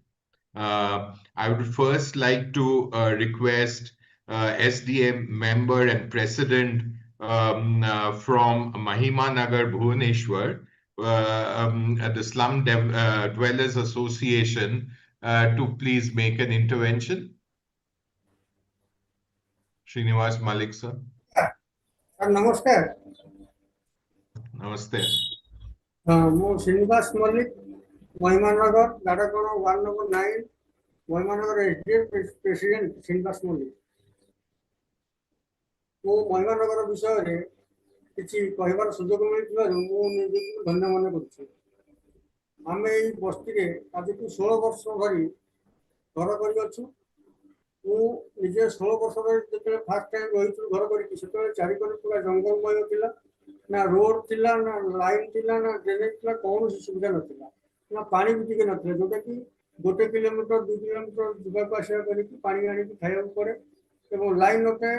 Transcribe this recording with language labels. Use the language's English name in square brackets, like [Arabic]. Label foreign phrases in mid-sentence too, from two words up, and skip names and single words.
[English] I would first like to request SDM member and president from Mahima Nagar, Bhubaneswar, the Slum Dwellers Association, to please make an intervention. Srinibas Mallik, sir. Namaskar. Namaste. Srinibas Mallik, Mahimanagar, Gadakono, 1 number 9, Mahimanagar SDM President Srinibas Mallik. [Odia] ମୁଁ ମହିମାନଗର ବିଷୟରେ କିଛି କହିବାର ସୁଯୋଗ ମିଳିଥିବାରୁ ମୁଁ ନିଜକୁ ଧନ୍ୟ ମନେ କରୁଛି। ଆମେ ଏଇ ବସ୍ତିରେ ଆଜିକୁ 16 ବର୍ଷ ଧରି ଘର କରିଅଛୁ। ମୁଁ ନିଜେ 16 ବର୍ଷ ଧରି ଯେତେବେଳେ [English] first time [Odia] ରହିଥିଲି ଘର କରିକି, ସେତେବେଳେ ଚାରିକରେ ପୁରା ଜଙ୍ଗଲମୟ ଥିଲା, ନା ରୋଡ୍ ଥିଲା, ନା ଲାଇନ୍ ଥିଲା, ନା ଡ୍ରେନେଜ୍ ଥିଲା, କୌଣସି ସୁବିଧା ନଥିଲା, ନା ପାଣି ବି ଟିକେ ନଥିଲା, ଯୋଉଟାକି 1 କିଲୋମିଟର 2 କିଲୋମିଟର ଯିବାକୁ ଆସିବା କରିକି ପାଣି ଆଣିକି ଖାଇବାକୁ ପଡ଼େ, ଏବଂ ଲାଇନ୍ ନଥାଏ।